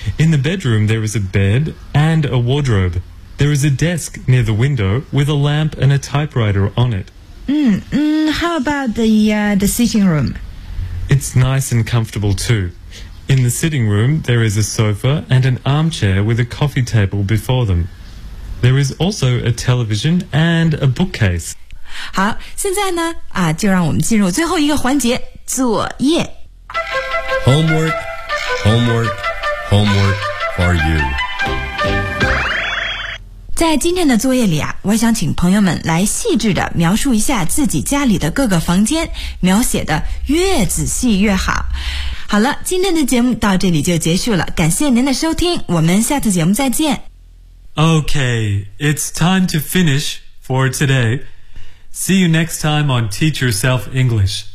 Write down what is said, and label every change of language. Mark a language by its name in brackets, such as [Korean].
[English] In the bedroom, there is a bed and a wardrobe. There is a desk near the window with a lamp and a typewriter on it. How about the sitting room? It's nice and comfortable, too. In the sitting room, there is a sofa and an armchair with a coffee table before them. There is also a television and a bookcase. [Chinese] 好，现在呢，啊，就让我们进入最后一个环节，作业。 [English] Homework, homework, homework for you. [Chinese] 在今天的作业里啊，我想请朋友们来细致地描述一下自己家里的各个房间，描写得越仔细越好。好了，今天的节目到这里就结束了，感谢您的收听，我们下次节目再见。 [English] Okay, it's time to finish for today. See you next time on Teach Yourself English.